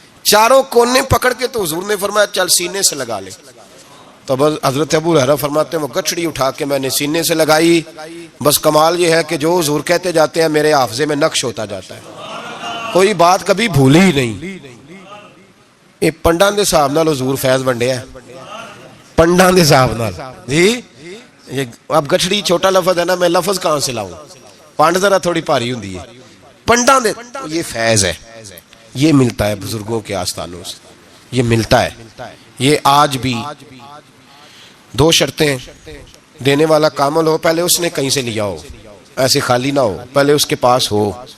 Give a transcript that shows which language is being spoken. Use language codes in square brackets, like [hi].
[ur] چاروں کونے پکڑ کے تو حضور نے فرمایا چل سینے سے لگا لے. تو حضرت ابو ہریرہ فرماتے ہیں وہ گچھڑی اٹھا کے میں نے سینے سے لگائی. بس کمال یہ ہے کہ جو حضور کہتے جاتے ہیں میرے حافظے میں نقش ہوتا جاتا ہے، کوئی بات کبھی بھولی ہی نہیں. [pa] یہ پنڈاں دے صاحب نال حضور فیض ونڈیا ہے، پنڈاں دے صاحب نال جی. [ur] یہ اب گچھڑی چھوٹا لفظ ہے نا، میں لفظ کہاں سے لاؤں؟ [pa] پانڈ ذرا تھوڑی بھاری ہوندی ہے. [ur] پنڈاں دے یہ فیض ہے، یہ ملتا ہے بزرگوں کے آستانوں سے، یہ ملتا ہے. یہ آج بھی 2 شرطیں: دینے والا کامل ہو، پہلے اس نے کہیں سے لیا ہو، ایسے خالی نہ ہو، پہلے اس کے پاس ہو.